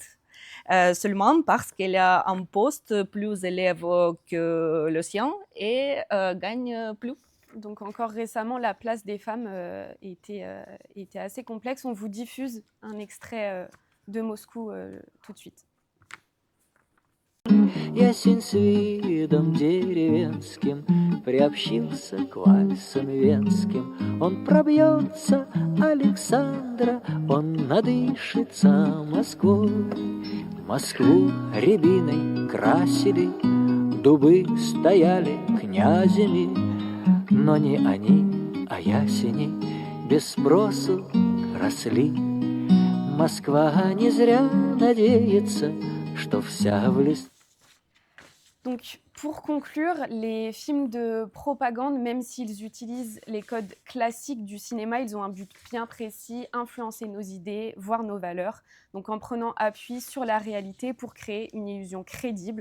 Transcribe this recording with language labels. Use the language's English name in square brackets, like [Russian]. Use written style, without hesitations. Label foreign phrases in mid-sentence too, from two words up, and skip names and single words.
[French] Seulement parce qu'elle a un poste plus élevé que le sien et gagne plus. Donc encore récemment, la place des femmes était assez complexe. On vous diffuse un extrait de Moscou tout de suite. [Russian] Ясень с видом деревенским приобщился к вальсам венским. Он пробьется Александра, он надышится Москвой. Москву рябиной красили, дубы стояли князями, но не они, а ясени без спросу росли. Москва не зря надеется, что вся в листве. [French] Donc, pour conclure, les films de propagande, même s'ils utilisent les codes classiques du cinéma, ils ont un but bien précis, influencer nos idées, voire nos valeurs. Donc, en prenant appui sur la réalité pour créer une illusion crédible.